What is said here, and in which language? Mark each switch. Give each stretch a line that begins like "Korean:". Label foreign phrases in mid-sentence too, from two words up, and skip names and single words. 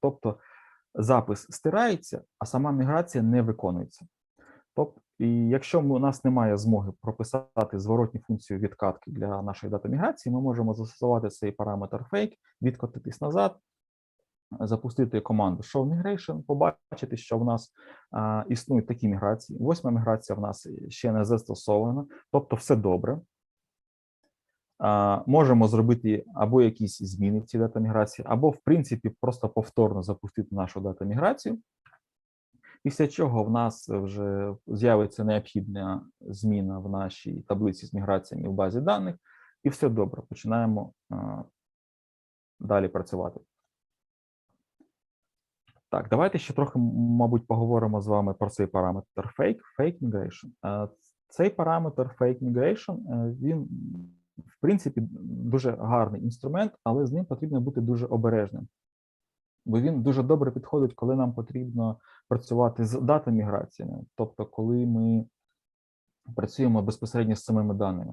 Ukrainian: Тобто запис стирається, а сама міграція не виконується. Тобто, і якщо у нас немає змоги прописати зворотню функцію відкатки для нашої дати міграції, ми можемо застосувати цей параметр fake, відкотитись назад, запустити команду show-migration, побачити, що в нас існують такі міграції. 8-ма міграція в нас ще не застосована, тобто все добре. Можемо зробити або якісь зміни в цій дата міграції, або, в принципі, просто повторно запустити нашу дата міграцію. Після чого в нас вже з'явиться необхідна зміна в нашій таблиці з міграціями в базі даних, і все добре, починаємо далі працювати. Так, давайте ще трохи, мабуть, поговоримо з вами про цей параметр
English: fake migration.
Ukrainian: Цей параметр
English: fake migration,
Ukrainian: він, в принципі, дуже гарний інструмент, але з ним потрібно бути дуже обережним. Бо він дуже добре підходить, коли нам потрібно працювати з дата-міграціями, тобто коли ми працюємо безпосередньо з самими даними.